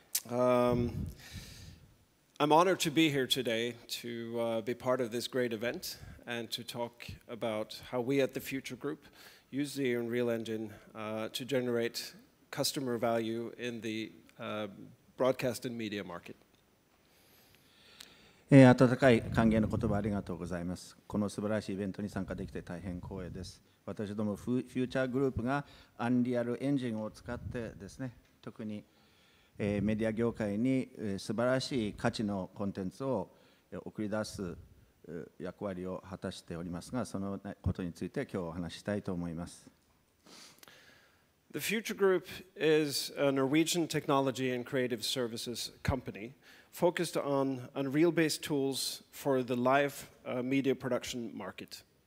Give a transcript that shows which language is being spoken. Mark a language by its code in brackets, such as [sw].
[en] I'm honored to be here today to be part of this great event and to talk about how we at the Future Group use the Unreal Engine to generate customer value in the broadcast and media market. [ja] 温かい歓迎の言葉ありがとうございます。この素晴らしいイベントに参加できて大変光栄です。私どもフューチャーグループがアンリアルエンジンを使ってですね、特にメディア業界に素晴らしい価値のコンテンツを送り出す役割を果たしておりますが、そのことについて今日お話ししたいと思います。 [en] The Future Group is a Norwegian technology and creative services company focused on Unreal-based tools for the live media production market.